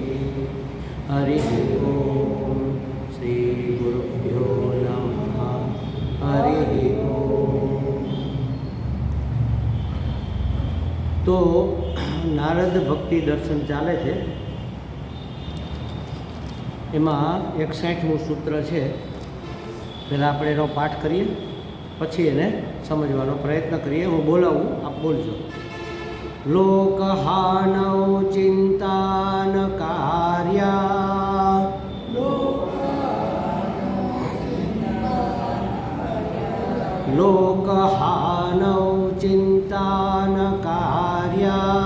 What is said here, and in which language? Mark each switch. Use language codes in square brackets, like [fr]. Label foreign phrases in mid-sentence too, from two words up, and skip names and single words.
[sa] हरिः ॐ श्रीगुरुभ्यो नमः। हरिः ॐ। [gu] તો નારદ ભક્તિ દર્શન ચાલે છે એમાં 61મું સૂત્ર છે। पहला આપણે એનો પાઠ કરીએ પછી એને સમજવાનો પ્રયત્ન કરીએ। હું બોલાવું, આપ બોલજો। [sa] लोकहानौ चिंतान कार्या लोकहानौ चिंतान कार्या